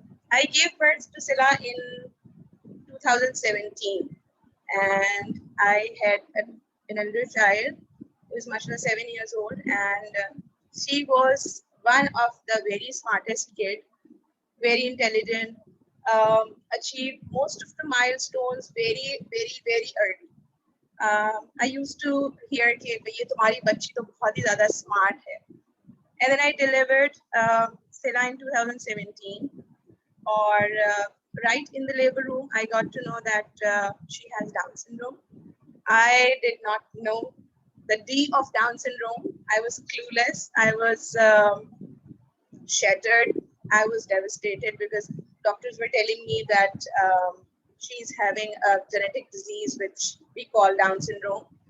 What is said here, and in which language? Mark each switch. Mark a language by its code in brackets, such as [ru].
[en] I gave birth to Sela in 2017, and I had an elder child who is mashallah 7 years old, and she was one of the very smartest kid, very intelligent, achieved most of the milestones very, very, very early. I used to hear [hi] कि ये तुम्हारी बच्ची तो बहुत ही ज़्यादा smart है. [en] And then I delivered Sela in 2017, or right in the labor room, I got to know that she has Down syndrome. I did not know the D of Down syndrome. I was clueless. I was shattered. I was devastated because doctors were telling me that she's having a genetic disease which we call Down syndrome.